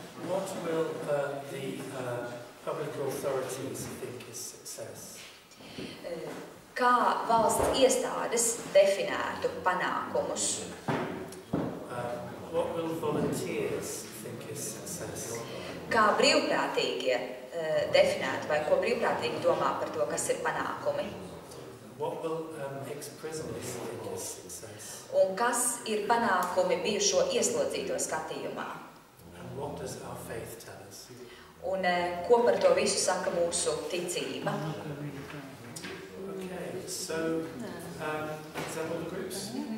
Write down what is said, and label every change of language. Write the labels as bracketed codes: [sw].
[en] What will the public authorities think is success? [lv] Kā valsts iestādes definētu panākumus? [en] What will volunteers think is success? [lv] Kā brīvprātīgie definētu, vai ko brīvprātīgi domā par to, kas ir panākumi? [en] What will ex-prisoners think is success? [lv] Un kas ir panākumi bijušo ieslodzīto skatījumā? [en] And what does our faith tell us? [lv] Un ko par to visu saka mūsu ticība? [en] Okay, so is that all the groups?